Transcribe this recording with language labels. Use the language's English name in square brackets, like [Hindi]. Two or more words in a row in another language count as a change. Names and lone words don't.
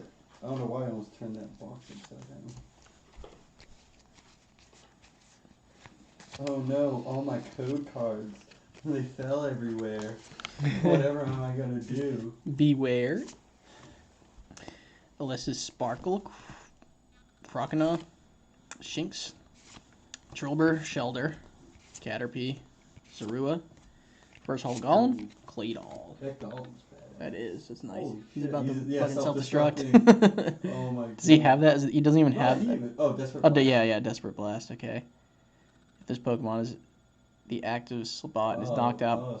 [English] I don't know why I almost turned that box upside down. Oh no, all my code cards. They fell everywhere. Whatever am I gonna do? Beware. Alyssa's Sparkle. Crocodile. Shinx. Trilber. Shelder. Caterpie. Sarua. First Hall Golem. Ooh. Claydol. That golem's bad. That is. That's nice. Holy He's shit, about to he's- yeah, fucking self-destructing. self-destruct. Oh my god. Does he have that? He doesn't even Not have that. even. Oh, Desperate Oh, Blast. yeah, Desperate Blast. Okay. If this Pokemon is the active spot and is knocked out,